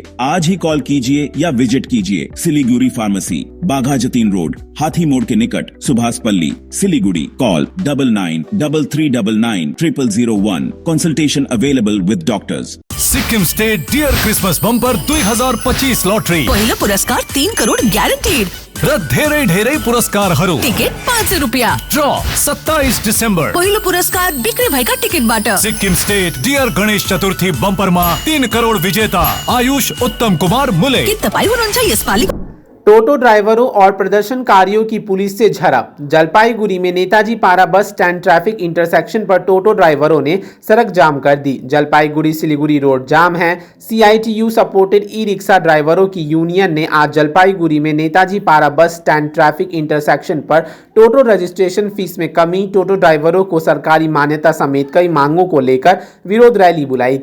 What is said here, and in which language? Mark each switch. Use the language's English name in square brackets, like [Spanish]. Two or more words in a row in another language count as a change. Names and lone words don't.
[Hindi] आज ही कॉल कीजिए या विजिट कीजिए। सिलीगुड़ी फार्मेसी, बाघा जतीन रोड, हाथी मोड़ के निकट, सुभाष पल्ली, सिलीगुड़ी। कॉल 9933990001। [English] consultation available with doctors. [Nepali] सिक्किम स्टेट डियर क्रिसमस बम्पर 2025 लॉटरी पहिलो पुरस्कार 3 करोड ग्यारेन्टीड र धेरै धेरै पुरस्कारहरू। टिकट 500 रुपैयाँ। ड्र 27 डिसेम्बर। पहिलो पुरस्कार बिक्री भएका टिकटबाट। सिक्किम स्टेट डियर गणेश चतुर्थी बम्परमा 3 करोड विजेता आयुष उत्तम कुमार मुले। के तपाईँ हुनुहुन्छ यसपालि? [Hindi] टोटो ड्राइवरों और प्रदर्शनकारियों की पुलिस से झड़प। जलपाईगुड़ी में नेताजी पारा बस स्टैंड [English] traffic intersection [Hindi] पर टोटो ड्राइवरों ने सड़क जाम कर दी। जलपाईगुड़ी सिलीगुड़ी रोड जाम है। CITU सपोर्टेड ई रिक्शा ड्राइवरों की यूनियन ने आज जलपाईगुड़ी में नेताजी पारा बस स्टैंड [English] traffic intersection [Hindi] पर टोटो [English] registration fees [Hindi] में कमी, टोटो ड्राइवरों को सरकारी मान्यता समेत कई मांगों को लेकर विरोध रैली बुलाई थी।